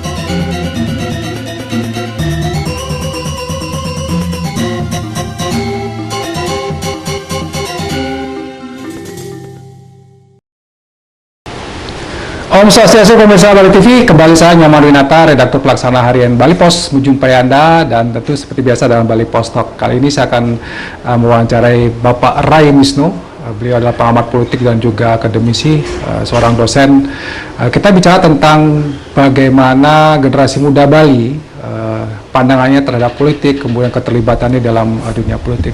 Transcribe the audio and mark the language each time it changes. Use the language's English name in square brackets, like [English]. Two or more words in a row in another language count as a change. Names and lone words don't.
[Balinese] Om Swastiastu, [Indonesian] pemirsa Bali TV, kembali saya Nyoman Winata, redaktur pelaksana harian Bali Pos, menjumpai Anda, dan tentu seperti biasa dalam Bali Pos Talk. Kali ini saya akan mewawancarai Bapak Ray Misnu. Beliau adalah pengamat politik dan juga akademisi, seorang dosen. Kita bicara tentang bagaimana generasi muda Bali pandangannya terhadap politik, kemudian keterlibatannya dalam dunia politik.